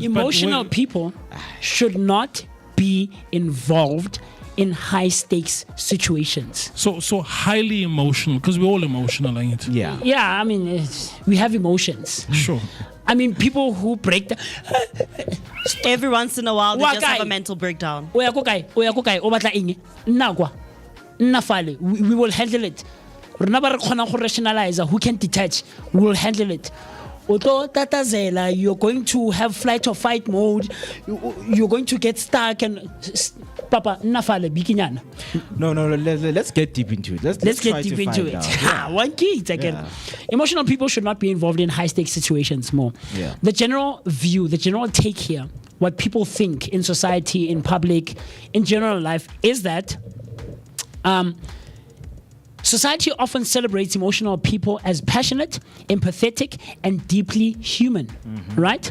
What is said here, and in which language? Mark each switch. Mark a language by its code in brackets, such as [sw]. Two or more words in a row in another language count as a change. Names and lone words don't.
[en] Emotional people should not be involved in high stakes situations. So highly emotional, because we're all emotional, ain't it? Yeah. Yeah, I mean, we have emotions. Sure. I mean, people who break the. Every once in a while, they just have a Wakai. mental breakdown. [tn] Oya ko kae, o batla eng? Nna kwa. Nna fale. [en] We will handle it. [tn] Rona ba re kgona go [en] rationalize, who can detach, we will handle it. [tn] Oto tatazela, [en] you're going to have flight or fight mode. You're going to get stuck and Papa, [tn] nna fale bikinyana. [en] No. Let's get deep into it. Let's try get deep to into find it. out. Ha, one key again. Yeah. Emotional people should not be involved in high stakes situations more. Yeah. The general view, the general take here, what people think in society, in public, in general life, is that society often celebrates emotional people as passionate, empathetic, and deeply human, right?